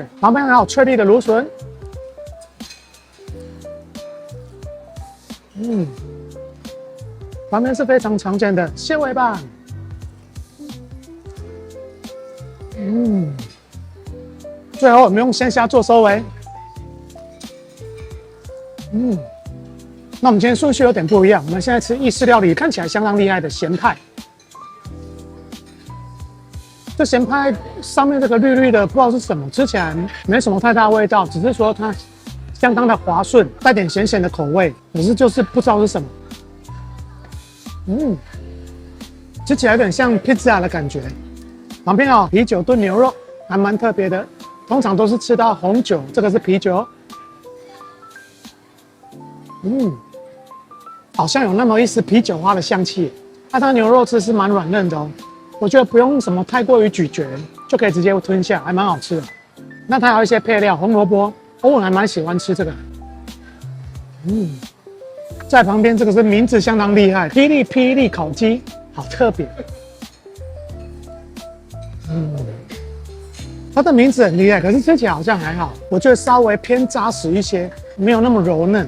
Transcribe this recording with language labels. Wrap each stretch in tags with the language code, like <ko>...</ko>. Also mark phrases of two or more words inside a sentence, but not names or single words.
<zh>旁邊還有脆粒的蘆筍，旁邊是非常常見的蟹尾棒，最後我們用鮮蝦做收尾，那我們今天順序有點不一樣，我們現在吃意式料理，看起來相當厲害的鹹派。這鹹派上面這個綠綠的，不知道是什麼，吃起來沒什麼太大味道，只是說它相當的滑順，帶點鹹鹹的口味，可是就是不知道是什麼。吃起來有點像披薩的感覺。旁邊有啤酒燉牛肉，還蠻特別的，通常都是吃到紅酒，這個是啤酒。好像有那麼一絲啤酒花的香氣。它的牛肉汁是蠻軟嫩的哦。我覺得不用什麼太過於咀嚼，就可以直接吞下，還蠻好吃的。那它還有一些配料，紅蘿蔔，我還蠻喜歡吃這個。在旁邊這個是名字相當厲害，霹靂烤雞，好特別。它的名字很厲害，可是吃起來好像還好，我覺得稍微偏扎實一些，沒有那麼柔嫩。</zh>